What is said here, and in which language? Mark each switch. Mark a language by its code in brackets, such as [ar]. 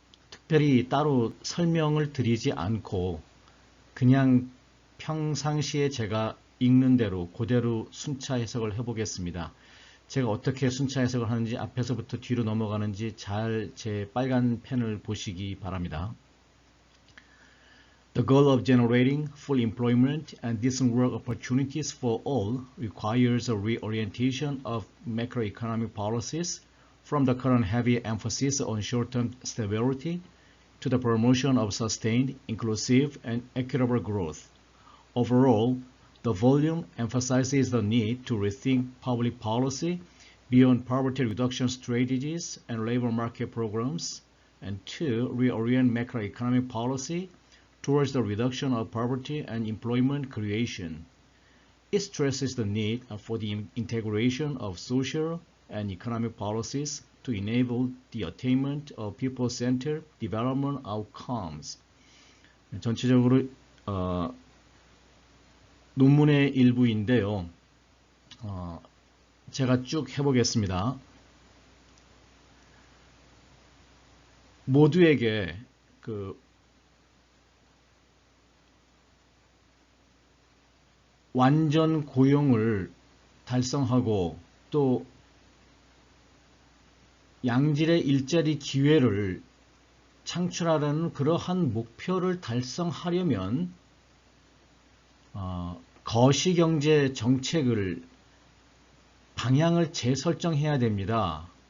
[ko] 특별히 따로 설명을 드리지 않고 그냥 평상시에 제가 읽는 대로 그대로 순차 해석을 해보겠습니다. 제가 어떻게 순차 해석을 하는지 앞에서부터 뒤로 넘어가는지 잘 제 빨간 펜을 보시기 바랍니다. [en] The goal of generating full employment and decent work opportunities for all requires a reorientation of macroeconomic policies from the current heavy emphasis on short-term stability to the promotion of sustained, inclusive, and equitable growth. Overall, the volume emphasizes the need to rethink public policy beyond poverty reduction strategies and labor market programs, and to reorient macroeconomic policy towards the reduction of poverty and employment creation. It stresses the need for the integration of social and economic policies to enable the attainment of people-centered development outcomes. [ko] 전체적으로 논문의 일부인데요. 제가 쭉 해보겠습니다. 모두에게 완전 고용을 달성하고 또 양질의 일자리 기회를 창출하라는 그러한 목표를 달성하려면 거시경제 정책을 방향을 재설정해야 됩니다.